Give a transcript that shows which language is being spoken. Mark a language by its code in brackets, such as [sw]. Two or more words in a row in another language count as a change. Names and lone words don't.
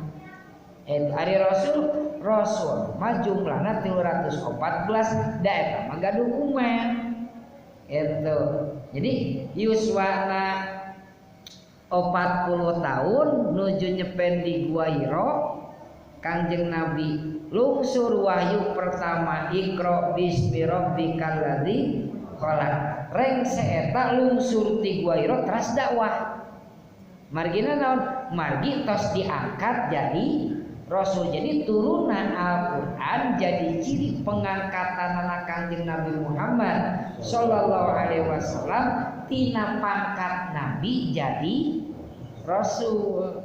[su] Ari rasul mah jumlahna 314 da eta mah gaduh umat. Itu. Jadi yuswana 40 tahun nuju nyepen di Gua Hiro. Kanjeng Nabi lungsur wahyu pertama [ar] Iqra bismi rabbikal ladzi khalaq. [su] Reng seeta lungsur ti Gua Hiro teras dakwah. Margina naon? Margi tos diangkat jadi rasul. Jadi turunan Al-Qur'an jadi ciri pengangkatan anak Kanjeng Nabi Muhammad [ar] sallallahu alaihi wasallam [su] tina pangkat nabi jadi rasul.